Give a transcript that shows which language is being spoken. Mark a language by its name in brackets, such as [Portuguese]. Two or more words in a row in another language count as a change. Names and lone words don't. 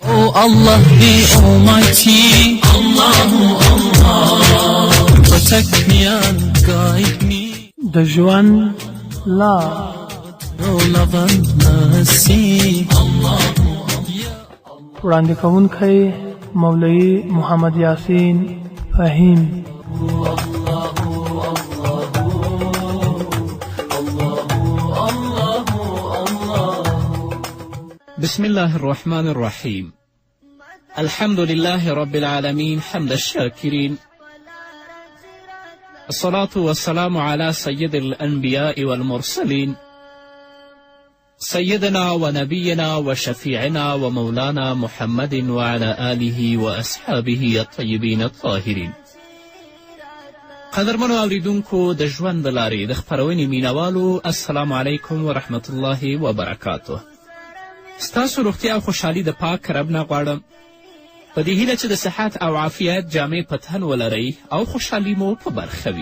[English] Allah the Almighty, [Arabic] الله الله, [English] protect me and guide me. [Pashto] د ژوند لار [English] Your love and mercy, Allahu [Pashto] وړاندې کوونکی مولوي محمد یاسین فهیم. [Arabic] بسم الله الرحمن الرحيم. الحمد لله رب العالمين حمد الشاكرين، الصلاة والسلام على سيد الأنبياء والمرسلين، سيدنا ونبينا وشفيعنا ومولانا محمد وعلى آله وأصحابه الطيبين الطاهرين. [Pashto] قدرمنو اوریدونکو د ژوند د لارې د خپرونې مینوالو، [Arabic] السلام علیکم ورحمة الله وبرکاته. [Pashto] ستاسو روغتیا او خوشحالي د پاک رب نه غواړم، په دې هیله چې د صحت او عافیت جامې په تن ولرئ او خوشحالي مو په برخه وي.